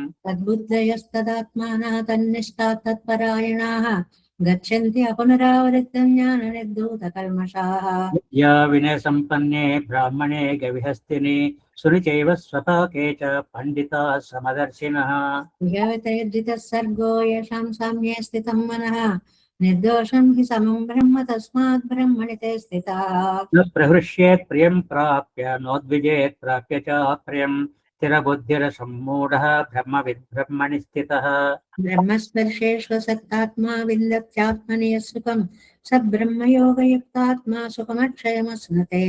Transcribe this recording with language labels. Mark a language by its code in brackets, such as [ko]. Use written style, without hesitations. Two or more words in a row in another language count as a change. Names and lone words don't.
[sa] తద్బుద్ధయస్తదాత్మానః తన్నిష్టాః తత్పరాయణాః గచ్చन्ति అపునరావృత్తం జ్ఞాన నిర్ధూత కల్మషాః. విద్యా వినయ సంపన్నే బ్రాహ్మణే గవిహస్తిని సునిచైవ స్వపాకే చ పండితా సమదర్శినః. విహవితైర్జితः సర్గో యశాం సామ్యే స్థితం మనః నిర్దోషం హి సమం బ్రహ్మ తస్మాత్ బ్రహ్మణి తే స్థితాః. న ప్రహృష్యేత్ ప్రియం ప్రాప్య నోద్విజేత్ ప్రాప్య చ ప్రియం స్థిరబుద్ధిరసమ్మూఢః బ్రహ్మవిద్బ్రహ్మణి స్థితః. బ్రహ్మస్పర్శేష్వసక్తాత్మా విందత్యాత్మని సుఖం స బ్రహ్మయోగయుక్తాత్మా సుఖమక్షయమశ్నుతే.